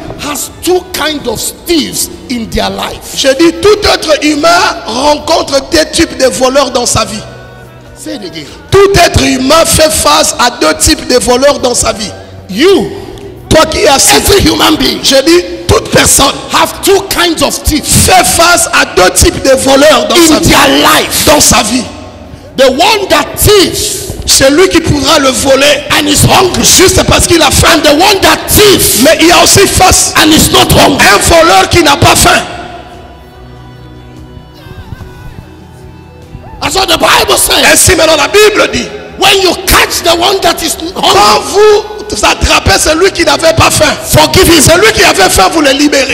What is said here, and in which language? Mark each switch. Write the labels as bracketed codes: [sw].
[en] has two kinds of thieves in their life. [fr] je dis tout être humain rencontre deux types de voleurs dans sa vie. [en] Say it again. [fr] Tout être humain fait face à deux types de voleurs dans sa vie. [en] You [fr] Toi qui es assis, [en] every human being [fr] je dis, toute personne [en] have two kinds of thieves [fr] fait face à deux types de voleurs dans sa [en] in [fr] vie. [en] their life. [fr] Dans sa vie. [en] The one that thieves [fr] Celui qui pourra le voler [en] and is hungry, [fr] juste parce qu'il a faim. [en] and the one that thieves [fr] Mais il y a aussi face [en] and is not hungry. [fr] un voleur qui n'a pas faim. [en] That's what the Bible says. [fr] Ainsi maintenant la Bible dit, [en] When you catch the one that is hungry, [fr] quand vous attrapez celui qui n'avait pas faim, [en] forgive him. [fr] celui qui avait faim, vous le libérez.